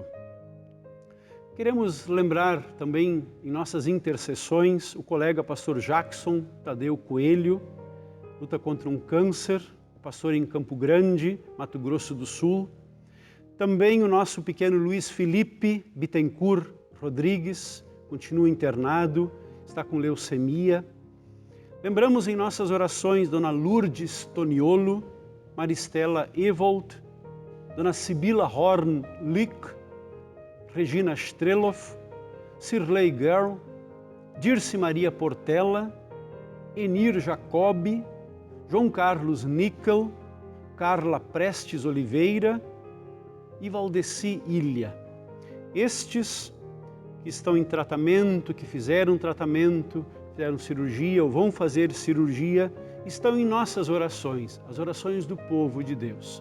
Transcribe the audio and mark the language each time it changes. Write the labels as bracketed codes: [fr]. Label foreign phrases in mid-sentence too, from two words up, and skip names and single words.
[pt] Queremos lembrar também em nossas intercessões o colega pastor Jackson Tadeu Coelho, luta contra um câncer, pastor em Campo Grande, Mato Grosso do Sul. Também o nosso pequeno Luiz Felipe Bittencourt Rodrigues, continua internado, está com leucemia. Lembramos em nossas orações Dona Lourdes Toniolo, Maristela Evold, Dona Sibila Horn Lick, Regina Streloff, Sirley Girl, Dirce Maria Portela, Enir Jacobi, João Carlos Nickel, Carla Prestes Oliveira e Valdeci Ilha. Estes que estão em tratamento, que fizeram tratamento, fizeram cirurgia ou vão fazer cirurgia, estão em nossas orações, as orações do povo de Deus.